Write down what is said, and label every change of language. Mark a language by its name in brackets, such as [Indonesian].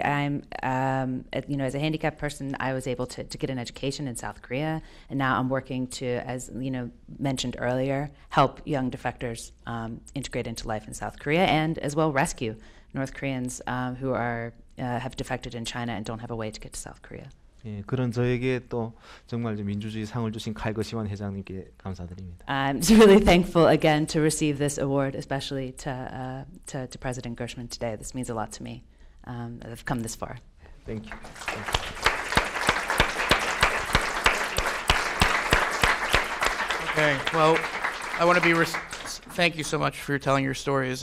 [English] I'm, as a handicapped person, I was able to get an education in South Korea, and now I'm working to, as mentioned earlier, help young defectors integrate into life in South Korea, and as well rescue North Koreans who have defected in China and don't have a way to get to South Korea. [Korean] 예, 그런 저에게 또 정말 민주주의 상을 주신 칼거시완 회장님께 감사드립니다. [English] I'm really thankful again to receive this award, especially to President Gershman today. This means a lot to me. I've come this far. Thank you. Okay, well, I want to be thank you so much for telling your stories.